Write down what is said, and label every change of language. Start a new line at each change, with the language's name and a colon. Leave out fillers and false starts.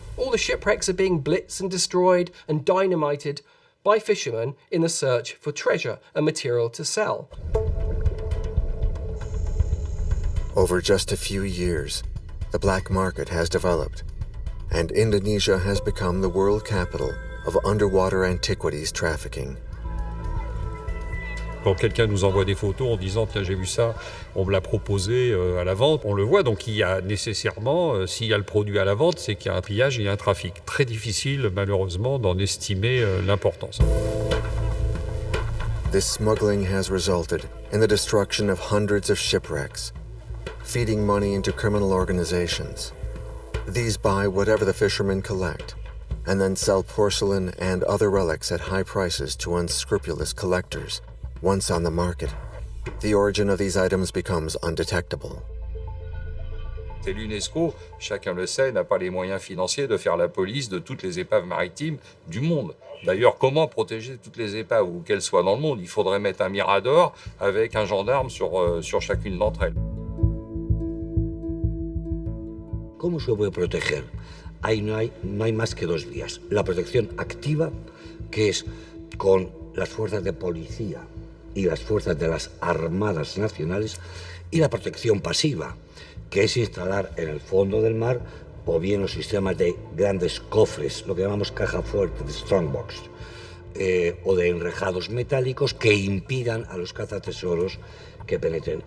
English: All the shipwrecks are being blitzed and destroyed and dynamited by fishermen in the search for treasure and material to sell. Over just a few years, the black market has developed, and Indonesia has become the world capital of underwater antiquities trafficking.
French: Quand quelqu'un nous envoie des photos en disant « Tiens, j'ai vu ça, on me l'a proposé à la vente », on le voit. Donc il y a nécessairement, s'il y a le produit à la vente, c'est qu'il y a un pillage, il y a un trafic. Très difficile, malheureusement, d'en estimer l'importance. This smuggling has resulted in the destruction of hundreds of shipwrecks, feeding money into criminal organizations. These buy whatever the fishermen collect, and then sell porcelain and other relics at high prices to unscrupulous collectors. Once on the market, the origin of these items becomes undetectable. Et l'UNESCO, chacun le sait, n'a pas les moyens financiers de faire la police de toutes les épaves maritimes du monde. D'ailleurs, comment protéger toutes les épaves, où qu'elles soient dans le monde? Il faudrait mettre un mirador avec un gendarme sur chacune d'entre elles.
Spanish: ¿Cómo se puede proteger? Ahí no hay más que dos vías. La protección activa, que es con las fuerzas de policía y las fuerzas de las armadas nacionales, y la protección pasiva, que es instalar en el fondo del mar o bien los sistemas de grandes cofres, lo que llamamos caja fuerte, de strongbox, o de enrejados metálicos que impidan a los cazatesoros que penetren.